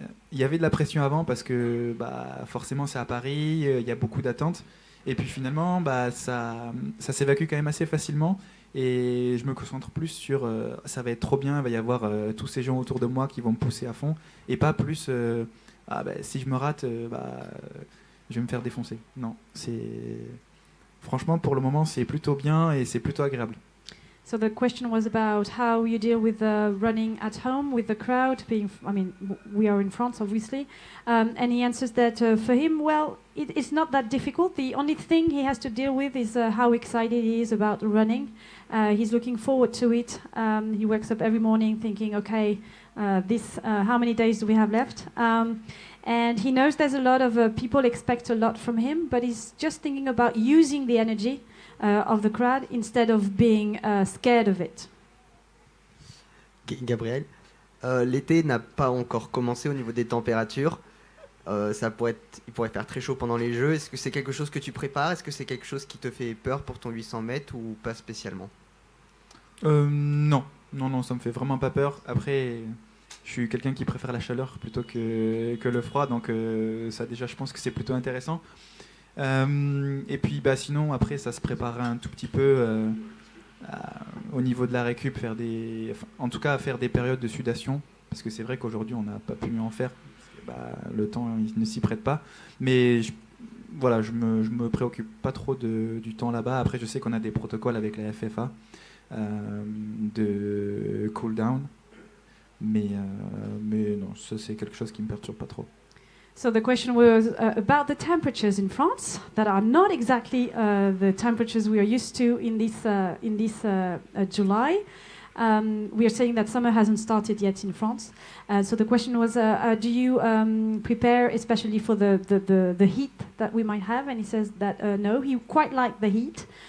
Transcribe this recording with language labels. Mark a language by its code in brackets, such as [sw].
[fr] Il y avait de la pression avant parce que forcément c'est à Paris, il y a beaucoup d'attentes, et puis finalement ça s'évacue quand même assez facilement, et je me concentre plus sur ça va être trop bien, il va y avoir tous ces gens autour de moi qui vont me pousser à fond, et pas plus si je me rate, je vais me faire défoncer. Non, franchement pour le moment c'est plutôt bien et c'est plutôt agréable. [en] So the question was about how you deal with running at home with the crowd. We are in France, obviously, and he answers that for him, well, it's not that difficult. The only thing he has to deal with is how excited he is about running. He's looking forward to it. He wakes up every morning thinking, okay, how many days do we have left? And he knows there's a lot of people expect a lot from him, but he's just thinking about using the energy of the crowd instead of being scared of it. [fr] Gabriel, l'été n'a pas encore commencé au niveau des températures. Il pourrait faire très chaud pendant les Jeux. Est-ce que c'est quelque chose que tu prépares? Est-ce que c'est quelque chose qui te fait peur pour ton 800 mètres ou pas spécialement? Non, ça me fait vraiment pas peur. Après, je suis quelqu'un qui préfère la chaleur plutôt que le froid, donc ça déjà je pense que c'est plutôt intéressant. Et puis sinon après ça se prépare un tout petit peu au niveau de la récup, en tout cas faire des périodes de sudation, parce que c'est vrai qu'aujourd'hui on n'a pas pu en faire, parce que, le temps il ne s'y prête pas, mais je me préoccupe pas trop du temps là-bas. Après je sais qu'on a des protocoles avec la FFA de cool down, mais non, ça c'est quelque chose qui me perturbe pas trop. [en] So the question was about the temperatures in France that are not exactly the temperatures we are used to in this July. We are saying that summer hasn't started yet in France. So the question was, do you prepare especially for the heat that we might have? And he says that no, he quite liked the heat.